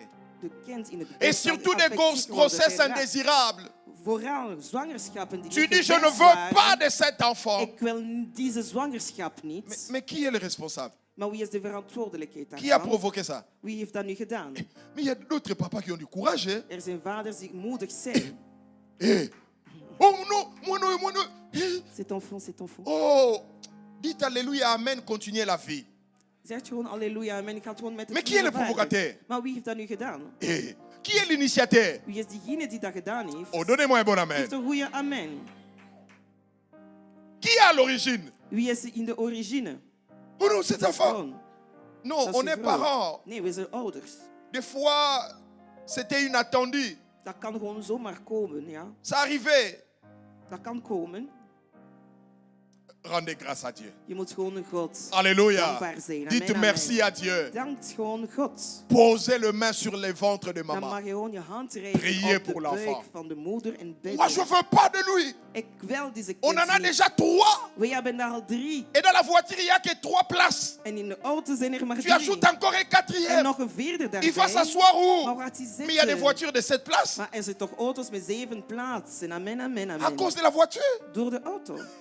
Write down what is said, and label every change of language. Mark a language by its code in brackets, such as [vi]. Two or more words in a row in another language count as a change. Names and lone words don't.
[nl] De kind in het [fr] Et [nl] buik [fr] surtout [nl] zal [fr] des [nl] affectief worden [fr] grossesses [nl] geraakt. [fr] indésirables. [nl] Vooral zwangerschappen die [fr] Tu [nl] niet [fr] dis, je ne [nl] gewenst [fr] veux [nl] waren. [fr] pas de cet enfant. [nl] Ik wil deze zwangerschap niet. [fr] Mais qui est le responsable? [nl] Maar wie is de verantwoordelijkheid [fr] Qui a [nl] daarvan? [fr] provoqué ça? [nl] Wie heeft dat nu gedaan? [fr] Mais il y a d'autres papas qui ont du courage. Hein? [nl] Er zijn vaders die moedig zijn. [fr] Eh. Oh non, moi non, moi non. Eh. C'est enfant, c'est enfant. Oh, dites alléluia, amen, continuez la vie. [nl] Zeg gewoon halleluja, amen. Ik ga het gewoon met het [fr] Mais qui est le [nl] leven verder. [fr] provocateur? [nl] Maar wie heeft dat nu gedaan? [fr] Eh. Qui est l'initiateur? [nl] Wie is diegene die dat gedaan heeft? [fr] Oh, donnez-moi un bon [nl] Heeft [fr] amen. [nl] een goede amen. [fr] Qui est à l'origine? [nl] Wie is in de origine? [fr] Oh non, cet [nl] Dat is [fr] enfant. [nl] gewoon. [fr] Non, [nl] Dat is [fr] on [nl] de [fr] est [nl] vrouw. [fr] parents. [nl] Nee, we zijn ouders. [fr] Des fois, c'était inattendu. [nl] Dat kan gewoon zomaar komen, ja. [fr] Ça arrivait. [nl] Dat kan komen. [fr] Rendez grâce à Dieu. [nl] Je moet gewoon God [fr] Alléluia. [nl] dankbaar zijn. [fr] Amen, Dites amen. merci à Dieu. [nl] Dank gewoon God. [fr] Posez le main sur les ventres de [nl] Dan mag [fr] maman. [nl] je gewoon je hand reiken [fr] Priez [nl] op de [fr] pour l'enfant. [nl] buik van de moeder en [fr] Moi, je [nl] bidden. [fr] veux pas de lui. [nl] Ik wil deze [fr] On [nl] kind [fr] en a [nl] niet. [fr] déjà 3. [nl] We hebben er al 3. [fr] Et dans la voiture, il n'y a que 3 places. [nl] En in de auto zijn er maar [fr] Tu [nl] 3. [fr] ajoutes encore un [nl] En [fr] 4e. [nl] nog een vierde [fr] Il [nl] daarbij. [fr] va s'asseoir [nl] Maar [fr] où? [nl] waar gaat hij [fr] Mais il y a des [nl] zitten? [fr] voitures de 7 places. [nl] Maar er zijn toch auto's met 7 plaatsen. [fr] Amen, amen, À amen. cause de la voiture. [nl] Door de auto.